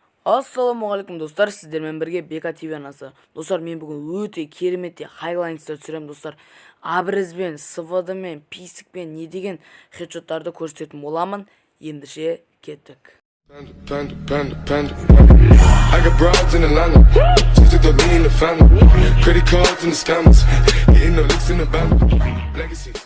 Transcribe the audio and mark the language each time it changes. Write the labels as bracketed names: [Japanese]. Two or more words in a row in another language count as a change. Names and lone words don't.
[Kazakh] Ассалаумағалейкум достар, сіздермен бірге Бека ТВ анасы. Достар, мен бүгін өте кереметте хайлайнстар түсіремін достар. Абризбен, СВД-мен, писікпен не деген хедшоттарды көрсететін боламын. Ендіше кеттік. [English] I got broads in Atlanta, just took the lean in the family, credit cards and the scammers, hitting the licks in the band, legacies.